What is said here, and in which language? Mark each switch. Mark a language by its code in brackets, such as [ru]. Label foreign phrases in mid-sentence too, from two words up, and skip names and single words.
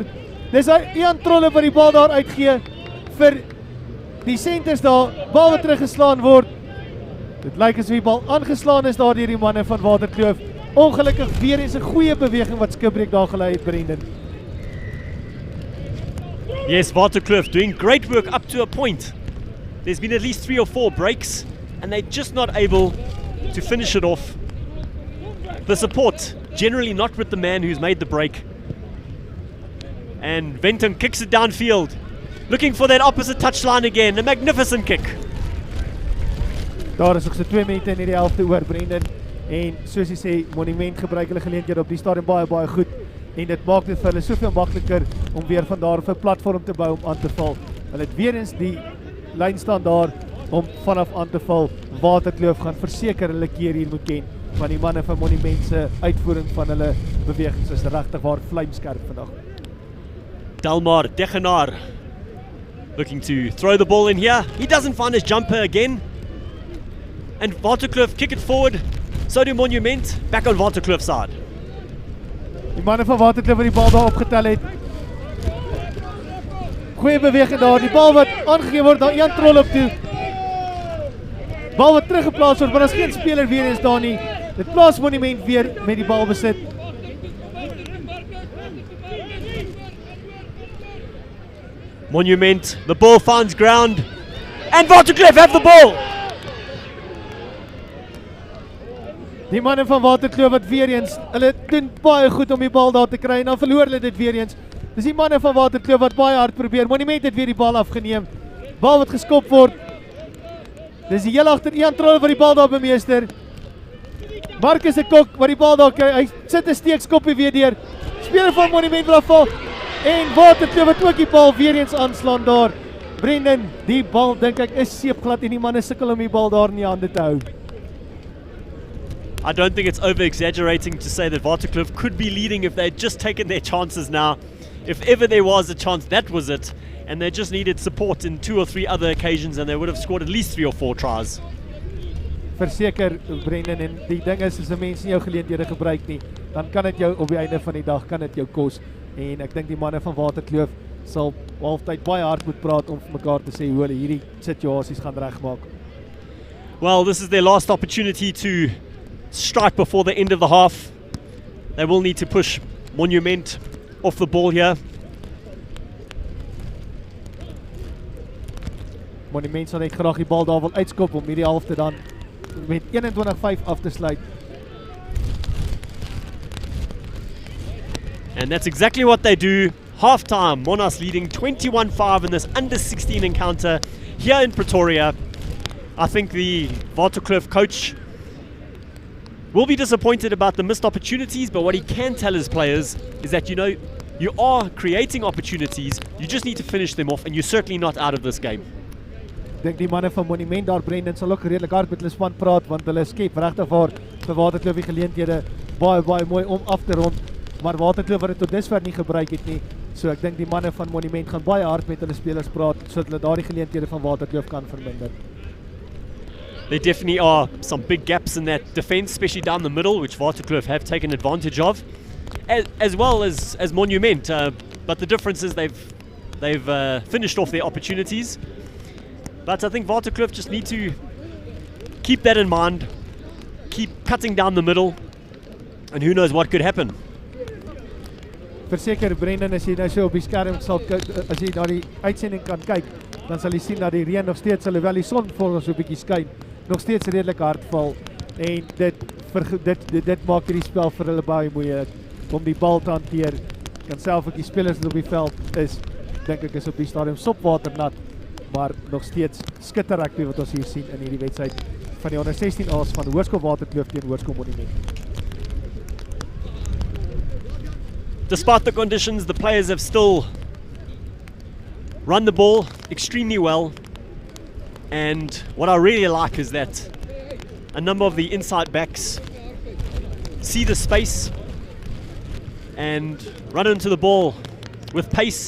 [af] Dis Ian Trolle wat die bal daar uitgee vir die centers daar. Bal wat teruggeslaan word. Dit lyk asof die bal aangeslaan is daar deur die manne van Waterkloof. Ongelukkig weer eens 'n goeie beweging wat skipbreek daar gelei het, Brendan. [en] Yes, Waterkloof doing great work up to a point. There's been at least 3 or 4 breaks and they're just not able to finish it off. The support generally not with the man who's made the break. And Venton kicks it downfield, looking for that opposite touchline again. A magnificent kick. [af] Daar is nog so 2 minute in hierdie helfte oor, Brendan. En soos jy sê, Monument gebruik hulle geleenthede op die stadium baie goed. En dit maak dit vir hulle soveel makliker om weer van daar af 'n platform te bou om aan te val. Hulle het weer eens die lyn staan daar om vanaf aan te val. Waterkloof gaan verseker hulle keer hier moet ken. Want die manne van Monument se uitvoering van hulle bewegings is regtig waar vlamskerp vandag. [en] Delmar Degenaar looking to throw the ball in here. He doesn't find his jumper again. And Waterkloof kick it forward. So do Monument, back on Waterkloof's side. [af] Die manne van Waterkloof wat die bal daar opgetel het. Goeie beweging daar, die bal wat aangegee word daar Ian Trolle op toe. Bal wat teruggeplaas word, maar daar's geen speler weer eens daar nie. Dit plaas Monument weer met die bal besit. [en] Monument, the ball finds ground. And Waterkloof have the ball. [af] Die manne van Waterkloof wat weer eens, hulle doen baie goed om die bal daar te kry en dan verloor hulle dit weer eens. Dis die manne van Waterkloof wat baie hard probeer. Monument het weer die bal afgeneem. Bal wat geskop word. Dis die heel agter Ian Trolle wat die bal daar bemeester. Marcus de Kok wat die bal daar kry. Hy sit 'n steekskoppie weer deur. Speler van Monument wil afval. En Waterkloof wat ook die bal weer eens aanslaan daar. Brendan, die bal dink ek is seepglad en die manne sukkel om die bal daar in die hande te hou. [en] I don't think it's over-exaggerating to say that Waterkloof could be leading if they'd just taken their chances now. If ever there was a chance, that was it. And they just needed support in 2 or 3 other occasions and they would have scored at least 3 or 4 tries. [af] Verseker, Brendan, en die ding is 'n mens nie jou geleenthede gebruik nie. dan kan dit jou op die einde van die dag kan dit jou kos. En ek dink die manne van Waterkloof sal halftyd baie hard moet praat om vir mekaar te sê hoe hulle hierdie situasies gaan regmaak. [en] Well, this is their last opportunity to strike before the end of the half. They will need to push Monument off the ball here. [af] Monument sal net graag die bal daar wil uitskop om hierdie halfte dan met 21-5 af te sluit. [en] And that's exactly what they do. Half-time, Monas leading 21-5 in this under-16 encounter here in Pretoria. I think the Waterkloof coach will be disappointed about the missed opportunities, but what he can tell his players is that, you know, you are creating opportunities, you just need to finish them off, and you're certainly not out of this game. [af] Ek dink die manne van Monument daar, Brendan, sal ook redelik hard met hulle span praat, want hulle skep regtig vir Waterkloof die geleenthede baie mooi om af te rond, maar Waterkloof wat dit tot dusver nie gebruik het nie. So ek dink die manne van Monument gaan baie hard met hulle spelers praat, sodat hulle daardie geleenthede van Waterkloof kan verminder. [en] There definitely are some big gaps in that defense, especially down the middle, which Waterkloof have taken advantage of, as well as Monument. But the difference is they've finished off their opportunities. But I think Waterkloof just need to keep that in mind, keep cutting down the middle, and who knows what could happen. [af] Verseker, Brendan, as jy nou so op die skerm sal kyk, as jy na die uitsending kan kyk, dan sal jy sien dat die reën nog steeds, alhoewel die son voor ons so 'n bietjie skyn, nog steeds redelik hard val. En dit maak hierdie spel vir hulle baie moeilik om die bal te hanteer. Kan self ook die spelers wat op die veld is, dink ek is op die stadium sopwaternat, maar nog steeds skitter rugby wat ons hier sien in hierdie wedstryd van die onder 16A's van Hoërskool Waterkloof teen Hoërskool Monument. [en] Despite the conditions, the players have still run the ball extremely well. And what I really like is that a number of the inside backs see the space and run into the ball with pace.